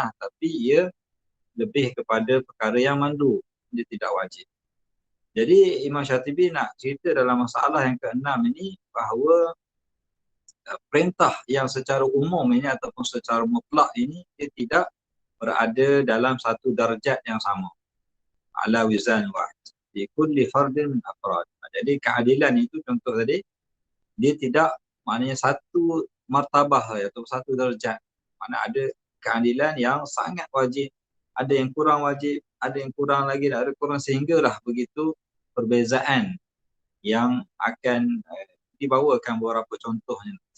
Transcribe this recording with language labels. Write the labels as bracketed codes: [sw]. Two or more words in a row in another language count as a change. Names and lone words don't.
[ms] Tapi ia lebih kepada perkara yang mandu. Dia tidak wajib. Jadi Imam Syatibi nak cerita dalam masalah yang keenam ini bahawa perintah yang secara umum ini ataupun secara mutlak ini dia tidak berada dalam satu darjat yang sama. [ar] على وزان واحد. في كل فرد من أفراد. [ms] Jadi keadilan itu contoh tadi, dia tidak maknanya satu martabah atau satu darjat. Mana ada keadilan yang sangat wajib, ada yang kurang wajib, ada yang kurang lagi, ada kurang, sehinggalah begitu perbezaan yang akan dibawakan beberapa contohnya.